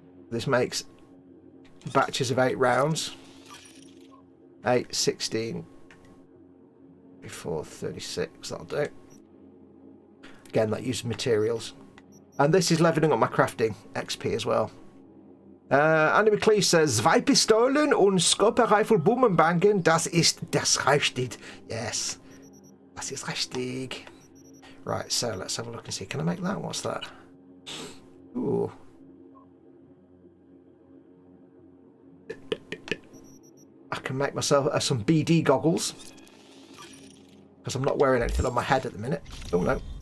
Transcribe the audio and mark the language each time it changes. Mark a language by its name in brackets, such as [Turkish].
[English] This makes batches of 8 rounds. 8, 16, 34, 36, that'll do. Again, that uses materials. And this is leveling up my crafting XP as well. Andy McLeish says, [German] 2 Pistolen und Scoper-Rifle Boomerbangen, das ist das richtig. [English] Yes, [German] das ist richtig. [English] Right, so let's have a look and see. Can I make that? What's that? Ooh. I can make myself some BD goggles, because I'm not wearing anything on my head at the minute. Oh no.